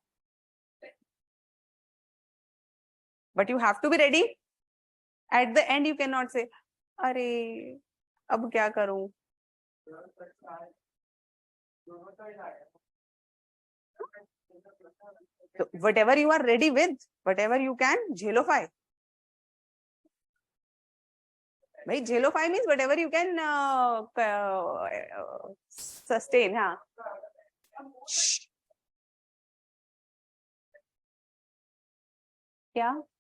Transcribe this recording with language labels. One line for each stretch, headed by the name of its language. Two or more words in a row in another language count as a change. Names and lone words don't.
English: But you have to be ready. At the end, you cannot say,
Hindi: "अरे, अब क्या करूँ?"
English: So whatever you are ready with, whatever you can,
Hindi: झेलोफाई. भाई झेलोफाई
English: means whatever you can sustain.
Hindi: हाँ. क्या?